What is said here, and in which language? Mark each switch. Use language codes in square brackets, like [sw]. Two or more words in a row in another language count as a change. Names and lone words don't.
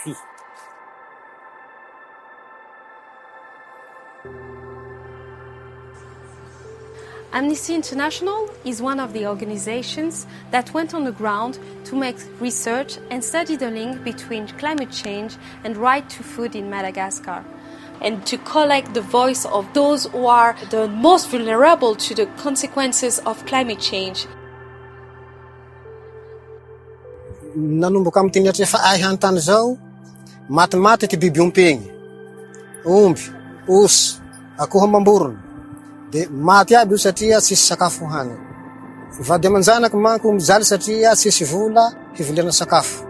[en] Amnesty International is one of the organizations that went on the ground to make research and study the link between climate change and right to food in Madagascar, and to collect the voice of those who are the most vulnerable to the consequences of climate change. [mg] Nanomboka amin'ny teny atrefa haintany zao, matimaty ty biby ompegny, omby, osy, akoho amam-borona, de maty aby io satria tsisy sakafo hany. Vady aman-janaky manko mijaly satria tsisy vola hiviliana sakafo.